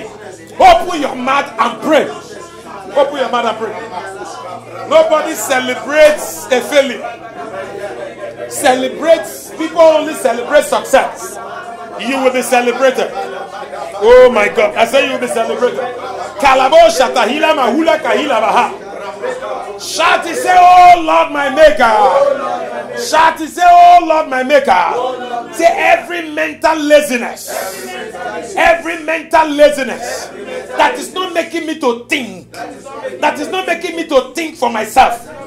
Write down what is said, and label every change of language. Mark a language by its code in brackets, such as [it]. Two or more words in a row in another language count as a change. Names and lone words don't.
[en] Open your mouth and pray. Open your mouth and pray. Nobody celebrates a failure. People only celebrate success. You will be celebrated. Oh my God. I say you will be celebrated. Kalabo shatahila mahula kahila baha. Shout it, say, oh Lord my maker. Shout it, say, oh Lord my maker. Say every mental laziness that is not making me to think, that is not making me to think for myself.